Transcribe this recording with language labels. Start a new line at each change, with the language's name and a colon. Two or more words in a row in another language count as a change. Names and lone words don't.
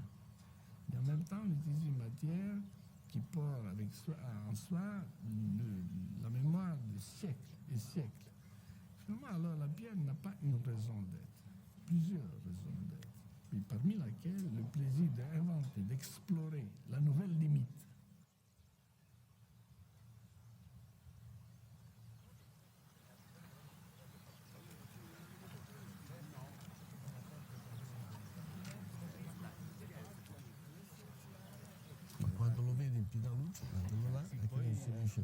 French: Et en même temps, on utilise une matière qui porte avec soi, en soi la mémoire de siècles et siècles. Finalement, alors, la pierre n'a pas une raison d'être, plusieurs raisons d'être. Et parmi laquelle le plaisir d'inventer, d'explorer la nouvelle limite.
Italian: Quando lo vedi in piena luce, guardalo là, e che non si riesce a